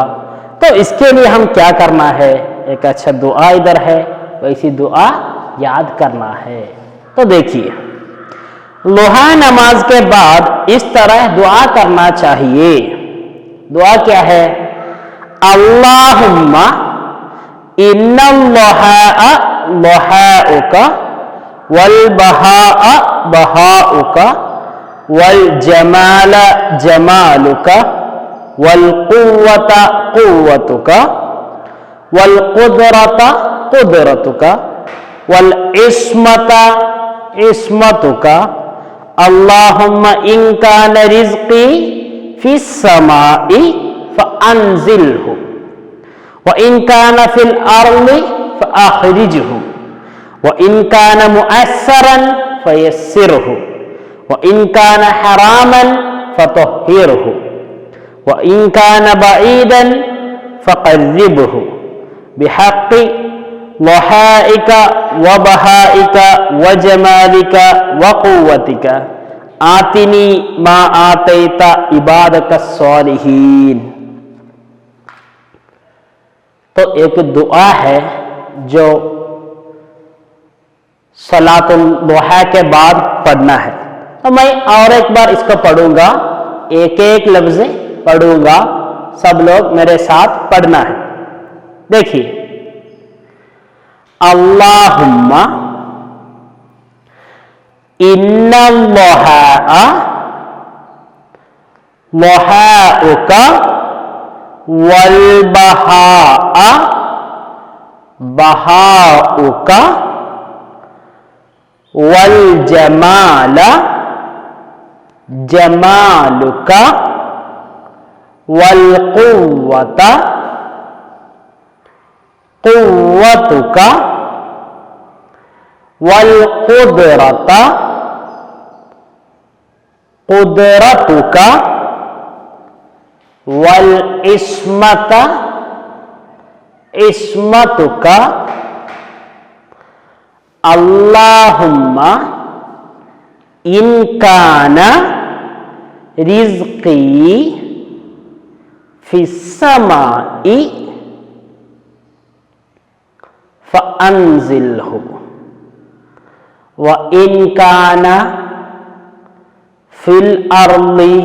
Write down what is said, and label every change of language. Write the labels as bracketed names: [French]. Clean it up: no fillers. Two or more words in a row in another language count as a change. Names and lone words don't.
[Urdu] تو اس کے لیے ہم کیا کرنا ہے، ایک اچھا دعا ادھر ہے، ویسی دعا یاد کرنا ہے. تو دیکھیے، ضحیٰ نماز کے بعد اس طرح دعا کرنا چاہیے. دعا کیا ہے؟ [Arabic] اللہم ان الضحیٰ ضحیٰک والبہاء بہاؤک والجمال جمالک والقوت قوتک والقدرت قدرتک والعصمت عصمتک. اللہم ان کان رزقی فی السماء فانزلہ وَإِن كَانَ فِي الْأَرْضِ فَأَخْرِجْهُ وَإِن كَانَ مُؤَثَّرًا فَيَسِّرْهُ وَإِن كَانَ حَرَامًا فَطَهِّرْهُ وَإِن كَانَ بَعِيدًا فَقَرِّبْهُ بِحَقِّ ضحائك وبهائك وجمالك وقوتك آتني ما آتيت عبادك الصالحين. [Urdu] تو ایک دعا ہے جو [Arabic] صلاۃ الضحیٰ [Urdu] کے بعد پڑھنا ہے. تو میں اور ایک بار اس کو پڑھوں گا، ایک ایک لفظ پڑھوں گا، سب لوگ میرے ساتھ پڑھنا ہے. [Arabic] دیکھیے، اللہم ان الضحیٰ ضحیٰک والبہاء بہاؤک والجمال جمالک والقوت قوتک والقدرت قدرتک والعصمت عصمتک. اللہم ان کان رزقی فی السماء فانزلہ وَإِن كَانَ فِي الْأَرْضِ